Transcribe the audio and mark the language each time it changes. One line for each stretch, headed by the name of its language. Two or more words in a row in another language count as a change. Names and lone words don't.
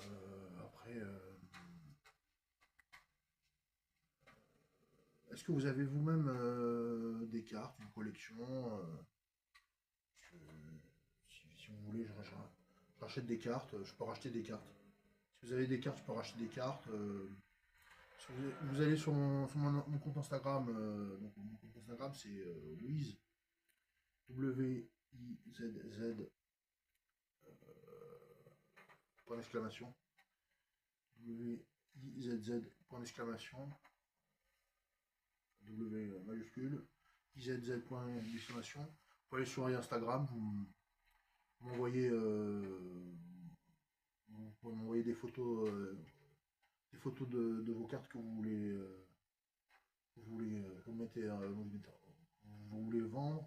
French: Après, est-ce que vous avez vous-même des cartes, une collection si vous voulez, je rachète des cartes, je peux racheter des cartes. Si vous avez des cartes, je peux racheter des cartes. Si vous allez mon compte Instagram, donc mon compte Instagram c'est Wiz, W-I-Z-Z, point d'exclamation, W-I-Z-Z, point d'exclamation, W majuscule, IZZ, point d'exclamation. Vous pouvez aller sur Instagram, vous m'envoyez vous pouvez m'envoyer des photos de vos cartes que vous mettez, vous voulez vendre.